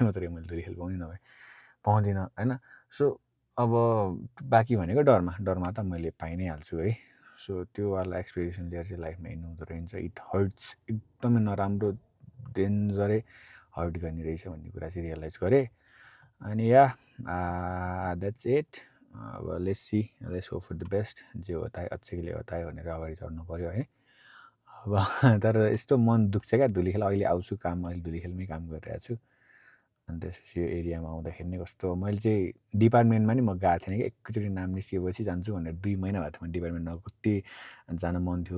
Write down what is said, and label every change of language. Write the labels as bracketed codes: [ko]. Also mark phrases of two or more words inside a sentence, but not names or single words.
[ne] मात्रै मैले धुलीखेल पाउने नभए पाउँदिनँ होइन सो अब बाँकी भनेको डरमा त मैले पाइ नै हाल्छु है सो त्योवाला एक्सपिरियन्स लिएर चाहिँ लाइफमा हिँड्नु हुँदो रहेछ [en] it hurts [ne] एकदमै नराम्रो डेन्जरै हर्ट गर्ने रहेछ भन्ने कुरा चाहिँ रियलाइज गरेँ अनि [en] ya that's it [ne] अब [en] let's hope for the best [hi] जे होता है अच्छे के लिए होता है [ne] भनेर अगाडि चढ्नु पऱ्यो है अब तर यस्तो मन दुख्छ क्या धुलीखेल अहिले आउँछु काम अहिले धुलीखेलमै काम गरिरहेको छु अनि त्यसपछि यो एरियामा आउँदाखेरि नै कस्तो मैले चाहिँ डिपार्टमेन्टमा नि म गएको थिएन कि एकैचोटि नाम निस्किएपछि जान्छु भनेर 2 महिना भएको थियो डिपार्टमेन्टमा कति जान मन थियो